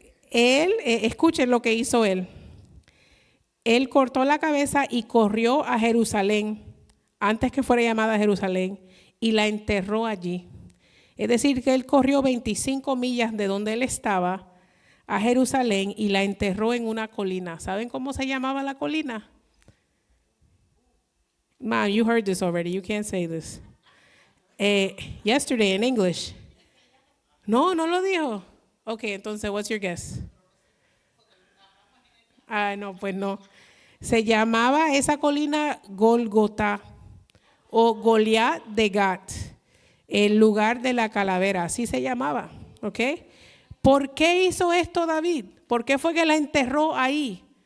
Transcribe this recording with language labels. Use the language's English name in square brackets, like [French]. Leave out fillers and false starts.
[Spanish] Escuchen lo que hizo él. Él cortó la cabeza y corrió a Jerusalén, antes que fuera llamada Jerusalén, y la enterró allí. Es decir, que él corrió 25 millas de donde él estaba a Jerusalén y la enterró en una colina. ¿Saben cómo se llamaba la colina? [English] Man, you heard this already. You can't say this. Yesterday in English. [Spanish] No lo dijo. [English] Okay, [Spanish] entonces, [English] what's your guess? [Spanish] No, pues no. Se llamaba esa colina Golgotá o Goliat de Gat, el lugar de la calavera, así se llamaba, ¿ok? ¿Por qué hizo esto David? ¿Por qué fue que la enterró ahí?